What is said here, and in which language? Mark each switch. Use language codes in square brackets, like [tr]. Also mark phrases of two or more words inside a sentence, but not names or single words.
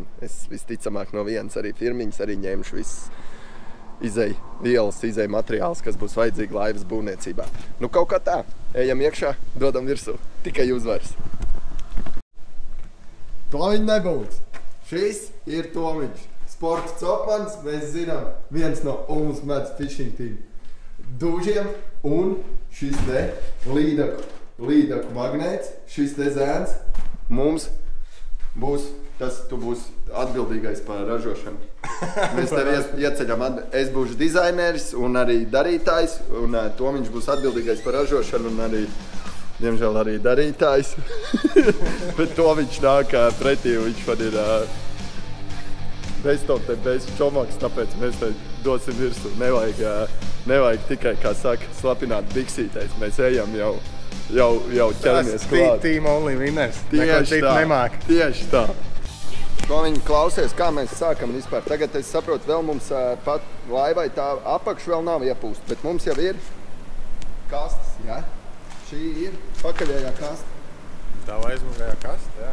[lv] Es visticamāk no vienas arī firmiņas arī ņemšu visas izēju vielas, izēju materiālus, kas būs vajadzīgi laivas būvniecībā. Nu kaut kā tā, ejam iekšā, dodam virsū, tikai uzvaras. Tomiņ nebūs. Šis ir Tomiņš. Sporta copmans, mēs zinām, viens no Ulmas medus [en] fishing team [lv] dūžiem, un šis te līdaku magnēts, šis te zēns mums būs, tu būsi atbildīgais par ražošanu. Mēs tev ieceļam, es būšu dizaineris un arī darītājs, un Tomiņš būs atbildīgais par ražošanu un arī, diemžēl, arī darītājs. Bet Tomiņš nāk pretī, viņš man ir bez čomaks, tāpēc mēs te dosim virsū. Nevajag tikai, kā saka, slapināt biksītēs. Mēs ejam jau ķeramies klāt. [en] Team only winners. [lv] Tieši tā. To viņi klausies, kā mēs sākam vispār. Tagad es saprotu, vēl mums pat laivai tā apakš vēl nav iepūst, bet mums jau ir kastes, ja? Šī ir pakaļējā kaste. Tā aizmugurējā kaste, jā.